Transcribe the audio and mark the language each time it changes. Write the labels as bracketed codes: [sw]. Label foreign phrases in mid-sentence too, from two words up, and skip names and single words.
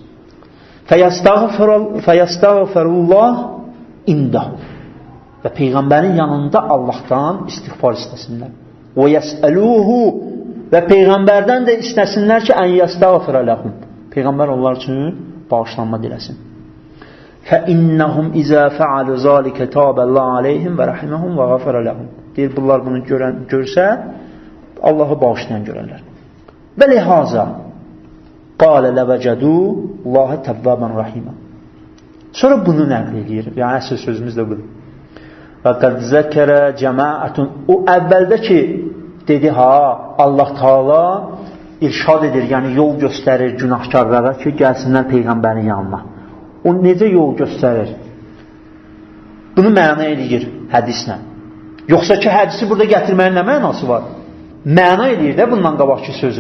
[ar] فيستغفر الله عنده, [az] və Peyğəmbərin yanında Allahdan istiğfar istəsinlər. Və [ar] يسألوه, [az] və Peyğəmbərdən də istəsinlər ki, [ar] أن يستغفر لهم, [az] Peyğəmbər onlar üçün bağışlanma diləsin. [ar] فَإِنَّهُمْ إِذَا فَعَلُوا ذَلِكَ تَابَ اللَّهُ عَلَيْهِمْ وَرَحِمَهُمْ وَغَفَرَ لَهُمْ. [az] Deyir, bunlar bunu görsə, Allahı bağışlayan görərlər. [ar] ولهذا قَالَ لَوَجَدُوا اللَّهَ تَوَّابًا رَحِيمًا. [az] Sonra bunu nəql edir. Yəni, əsl sözümüz də budur. [ar] وَقَدْ ذَكَرَ جَمَاعَةٌ. [az] O əvvəldə ki, dedi, Allah Taala irşad edir, yəni yol göstərir günahkarlara ki, gəlsinlər Peyğəmbərin yanına. O necə yol göstərir? Bunu məna eləyir hədislə. Yoxsa ki, hədisi burada gətirməyin nə mənası var? Məna eləyir də bundan qabaqki sözü.